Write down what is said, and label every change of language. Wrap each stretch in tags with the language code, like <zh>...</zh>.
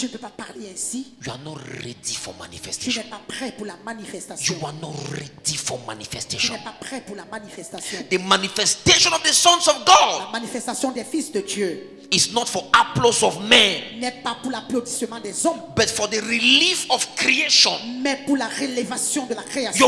<fr>je ne peux pas parler ainsi,</fr> <en>you are not ready for</en> <fr>tu</fr> <en>manifestation.</en> <fr>n'es pas prêt pour la manifestation.</fr> <en>You are not ready for</en> <fr>Tu</fr> <en>manifestation.</en> <fr>n'es pas prêt pour la manifestation.</fr> <en>The manifestation of the sons of God</en> <fr>La manifestation des fils de Dieu</fr> <en>is not for applause of men,</en> <fr>n'est pas pour l'applaudissement des hommes,</fr> <en>but for the relief of creation.</en> <fr>mais pour la rélévation de la création.</fr>